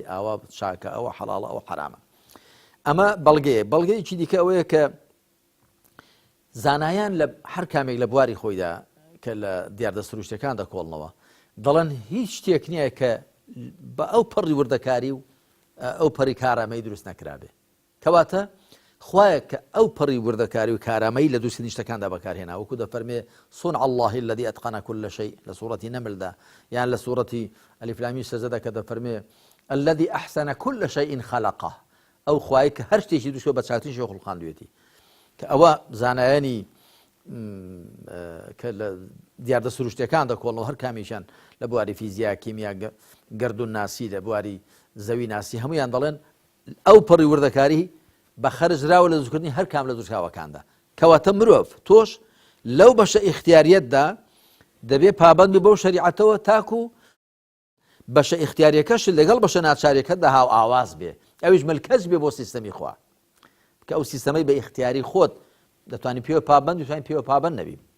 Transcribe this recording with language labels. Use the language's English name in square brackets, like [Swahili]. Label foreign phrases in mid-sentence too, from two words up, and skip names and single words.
[Central Kurdish] ئاوا چاکە ئەوە حەڵاڵە ئەوە حرامە ئەمە بەڵگەیەکی دیکە ئەوەیە کە زانایان لە هەر کامێک لە بواری خۆیدا کە لە دیاردە سروشتەکان دەکۆڵنەوە دەڵێن هیچ شتێک نییە کە بە ئەو پەڕی وردەکاری و ئەو پەڕی کارامەی دروست نەکرابێ کەواتە خوایە کە ئەو پەڕی وردەکاری و کارامەی لە دووسنی شتەکاندا بەکارهێنا وەکو دەفەرمێ [Arabic] صنع الله الذي أتقن كل شيء [Central Kurdish] لە سوورەتی نەملدا یان لە سوورەتی ئەلیف لام میم سەجدەدا کە دەفەرمێ [Arabic] الذي أحسن كل شيء خلقه [Central Kurdish] ئەو خوای کە هەر شتێکی دروست بە چاکترین شێوە خوڵقاندوێتی کە ئەوە زانایانی کە لە دیاردە سروشتەکان دەکۆڵنەوە هەر کامیشان لە بواری فیزیا کیمیا گەردون ناسی لە بواری زەوی ناسی هەمویان دەڵێن ئەو پەڕی وردەکاری بە خەرجراوە لە دروستکردنی هەر کام لە دروستکراوەکاندا کەواتە مرۆڤ تۆش لەو بەشە ئیختیاریەتدا دەبێ پابەندی بەو شەریعەتەوە تاکو بەشە ئیختیاریەکەش لەگەڵ بەشە ناچاریەکەتدا هاو ئاواز بێ ئەویش ملکەج بێ بۆ سیستەمی خوا کە ئەو سیستەمەی بە ئیختیاری خۆت دەتوانانی پێوە پابەند دەتوانین پێوە پابەند نەبی